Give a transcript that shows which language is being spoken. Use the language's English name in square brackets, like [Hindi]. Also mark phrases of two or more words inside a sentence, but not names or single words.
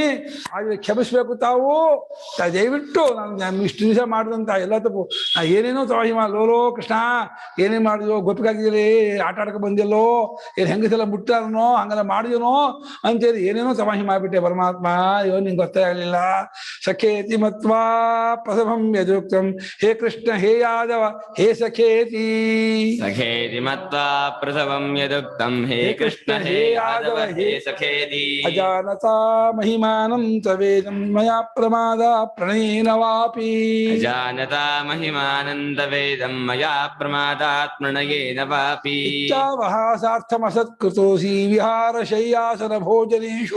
[Kannada] ಹಾಗೆ ಕ್ಷಮಿಸ್ಬೇಕು ತಾವು. ದಯವಿಟ್ಟು ನಾನು ಇಷ್ಟು ದಿವಸ ಮಾಡಿದಂತ ಎಲ್ಲ ತಪ್ಪು, ನಾ ಏನೇನೋ ತವಾಹಿಮ ಲೋಲೋ ಕೃಷ್ಣ, ಏನೇನು ಮಾಡಿದ್ಯೋ ಗೊತ್ತಿಗಾಗಿದ್ದೀರಿ, ಆಟ ಆಡಕ್ಕೆ ಬಂದಿಲ್ಲೋ, ಏನು ಹೆಂಗಸೆಲ್ಲ ಮುಟ್ಟಾರನೋ ಹಂಗೆಲ್ಲ ಮಾಡಿದನೋ ಅಂತೇಳಿ ಏನೇನೋ ತವಾಹಿ ಮಾಡಿಬಿಟ್ಟೆ ಪರಮಾತ್ಮ. ಅಯ್ಯೋ ನಿಂಗೆ ಗೊತ್ತೇ ಆಗಲಿಲ್ಲ. [Sanskrit] ಸಖೇತಿ ಮತ್ವಾ ಪ್ರಸಭಂ ಯದುಕ್ತಂ, ಹೇ ಕೃಷ್ಣ ಹೇ ಯಾದವ ಹೇ ಸಖೇತಿ. ಸಖೇತಿ ಮತ್ವಾ ಪ್ರಸವಂ ಯದುಕ್ತಂ, ಹೇ ಕೃಷ್ಣ ಹೇ ಯಾದವ ಹೇ ಸಖೇತಿ. ಅಜಾನತಾ ಮಹಿಮಾನಂ ತವೇದಂ ಮಯಾ ಪ್ರಮಾದ ಪ್ರಣಯೇನ ವಾಪಿ. ಅಜಾನತಾ ಮಹಿಮಾನಂದ ವೇದಂ ಮಯಾ ಪ್ರಮಾದಾತ್ ಪ್ರಣಯೇನ ವಾಪಿ. ಇಚ್ಛಾವಹ ಸಾರ್ಥಮಸತ್ಕೃತೋಸಿ ವಿಹಾರ ಶಯ್ಯಾಸನ ಭೋಜನೇಶೋ.